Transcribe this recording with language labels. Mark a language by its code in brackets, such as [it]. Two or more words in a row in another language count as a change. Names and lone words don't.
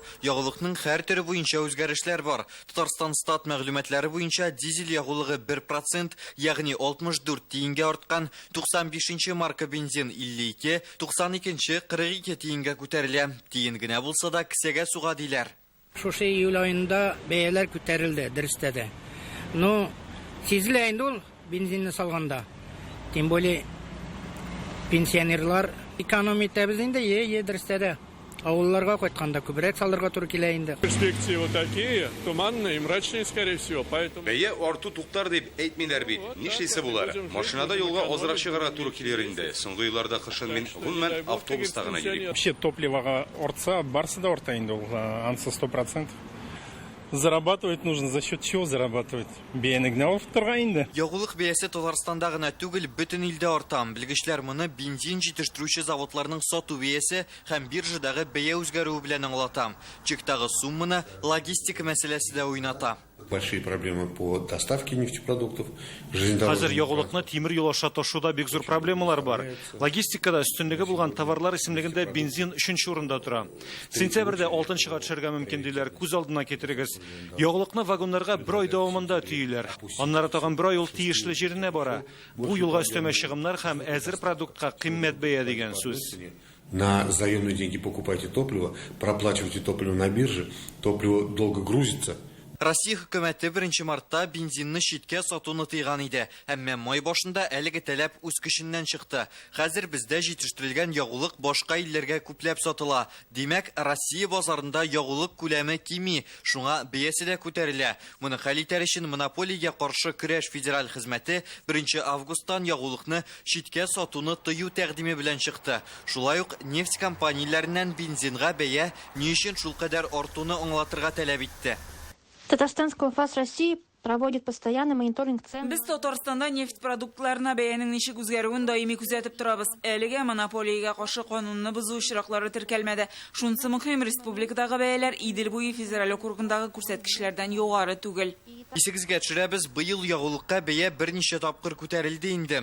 [tt] Ягулыкның һәр төре буенча үзгәрешләр бар. Татарстан стат мәгълүматлары буенча дизель ягулыгы 1%, ягъни 64 тиенгә арткан, 95-нче марка бензин 52, 92-нче 42 тиенгә күтәрелә. Тиен генә булса да кисәгә суга диләр. Шушы июль айында бәяләр күтәрелде, дөрестә дә. Но сизелә инде ул бензинны салганда. [ru] Тем более [tt] пенсионерлар экономия итәбез инде, дөрестә дә. Авылларга кайтканда күбрәк салырга туры килә инде. [ru] Перспективы такие, туманные и мрачные, скорее всего. Поэтому... [tt] Бәя арту туктар дип әйтмиләр бит. Нишлисе булар? Машинада юлга азрак чыгарга туры килер инде. Соңгы елларда кышын мин гомумән автобуста гына йөрим. Вообще топливога артса, барсы да арта инде, ансы 100%. [ru] Зарабатывать нужно, за счет чего зарабатывать? [tt] Бәяне генә алып торга инде. Ягулык бәясе Татарстанда гына түгел, бөтен илдә арта. Белгечләр моны бензин җитештерүче заводларның сату бәясе һәм биржадагы бәя үзгәрүе белән аңлата. Чектагы сумманы логистика мәсьәләсе дә уйната. [ru] Большие проблемы по доставке нефтепродуктов. [tt] Хәзер ягулыкны тимер юл аша ташуда бик зур проблемалар бар. Логистикада өстенлеге булган товарлар исемлегендә бензин 3нче урында тора. Сентябрьдә 6-нчыга төшәргә мөмкин диләр. Күз алдына китерегез. Ягулыкны вагоннарга бер ай дәвамында төйләр. Аннары тагын бер ай ул тиешле җиренә бара. Бу юлга өстәмә чыгымнар һәм әзер продуктка кыйммәт бәя дигән сүз. [ru] На заемные деньги покупайте топливо, проплачивайте топливо на бирже, топливо долго грузится. [tt] Россия хөкүмәте 1 мартта бензинны читкә сатуны тыйган иде. Әмма май башында әлеге таләп үз көченнән чыкты. Хәзер бездә җитештерелгән ягулык башка илләргә күпләп сатыла. Димәк, Россия базарында ягулык күләме кими, шуңа бәясе дә күтәрелә. Моны хәл итәр өчен монополиягә каршы көрәш федераль хезмәте 1 августтан ягулыкны читкә сатуны тыю тәкъдиме белән чыкты. Шулай ук нефть компанияләреннән бензинга бәя ни өчен шулкадәр артуны аңлатырга таләп итте. [ru] Татарстанская ФАС России проводит постоянный мониторинг цен. [tt] Без Татарстанда нефть продуктларына бәянең ничек үзгәрүен даими күзәтеп торабыз. Әлегә монополиягә каршы канунны бозу очраклары теркәлмәде. Шунысы мөһим, республикадагы бәяләр Идел буе федераль округындагы күрсәткечләрдән югары түгел. Исегезгә төшерәбез, быел ягулыкка бәя берничә тапкыр күтәрелде инде.